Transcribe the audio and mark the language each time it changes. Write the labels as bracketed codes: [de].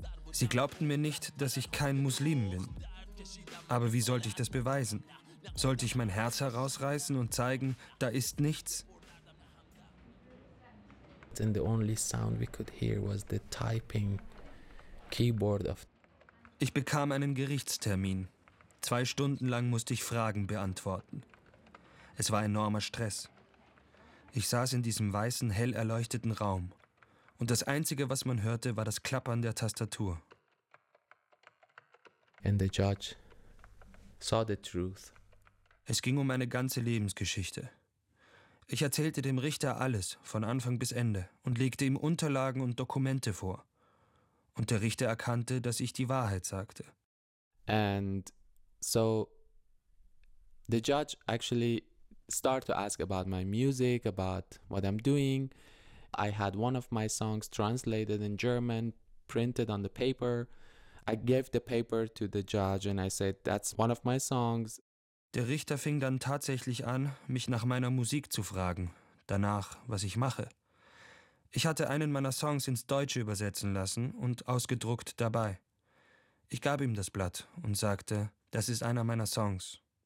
[de] Sie glaubten mir nicht, dass ich kein Muslim bin. Aber wie sollte ich das beweisen? Sollte ich mein Herz herausreißen und zeigen, da ist nichts? [en] And the only sound we could hear was the typing keyboard of. [de] Ich bekam einen Gerichtstermin. 2 Stunden lang musste ich Fragen beantworten. Es war enormer Stress. Ich saß in diesem weißen, hell erleuchteten Raum. Und das Einzige, was man hörte, war das Klappern der Tastatur. [en] And the judge saw the truth. [de] Es ging um meine ganze Lebensgeschichte. Ich erzählte dem Richter alles, von Anfang bis Ende, und legte ihm Unterlagen und Dokumente vor. Und der Richter erkannte, dass ich die Wahrheit sagte. [en] And so the judge actually started to ask about my music, about what I'm doing. I had one of my songs translated in German, printed on the paper. I gave the paper to the judge and I said, that's one of my songs. [de] Der Richter fing dann tatsächlich an, mich nach meiner Musik zu fragen, danach, was ich mache. Ich hatte einen meiner Songs ins Deutsche übersetzen lassen und ausgedruckt dabei. Ich gab ihm das Blatt und sagte, das ist einer meiner Songs.